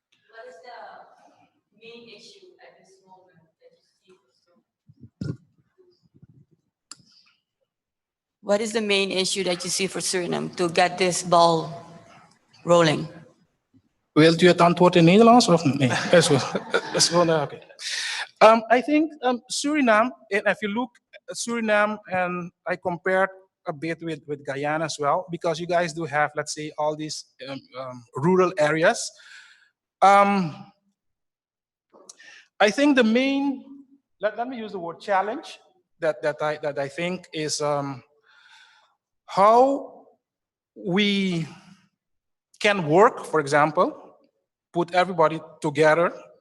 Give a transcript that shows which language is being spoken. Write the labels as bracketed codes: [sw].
[en] What is the main issue at this moment that you see? What is the main issue that you see for Suriname to get this ball rolling? [nl] Wilt u het antwoord in Nederlands of nee? Is gewoon, oké. [en] I think Suriname, and if you look at Suriname, and I compare a bit with Guyana as well, because you guys do have, let's say, all these rural areas. I think the main, let me use the word challenge, that I think is how we can work, for example, put everybody together.